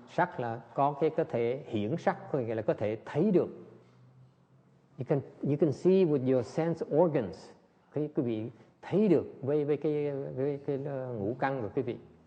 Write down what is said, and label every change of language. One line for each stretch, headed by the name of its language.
Vietnamese: Sắc là có thể hiển sắc, có nghĩa là có thể thấy được.
English: You can see with your sense organs.
Vietnamese: Quý vị thấy được với cái ngũ căn của quý vị.